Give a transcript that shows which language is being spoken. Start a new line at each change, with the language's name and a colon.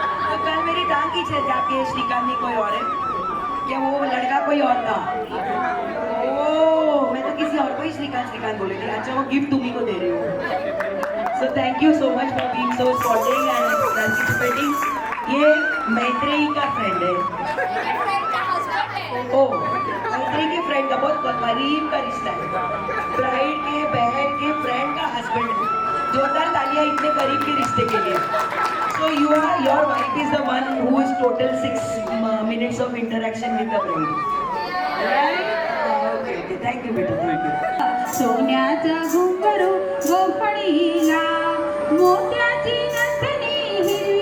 Hindi: तो कल मेरी टांग खींचे जाके श्रीकांत नहीं कोई और है क्या वो लड़का कोई और था. ओ मैं तो किसी और को ही श्रीकांत बोले थी. अच्छा वो गिफ्ट तुम्ही को दे रही हूँ.
English: So thank you so much for being so sporting and participating.
Hindi: ये मैत्रेयी का फ्रेंड है. ओ मैत्रेयी के फ्रेंड का बहुत करीब का रिश्ता है. ब्राइड के बहन के फ्रेंड का हस्बैंड. जोरदार तालियां इतने करीब के रिश्ते के लिए.
English: So your wife is the one who is total 6 minutes of interaction with the bride. Right? Okay. Thank you बेटा. Thank you.
Marathi: सोन्याचा घुंगरू गोफणीला मोत्याची नथनी ही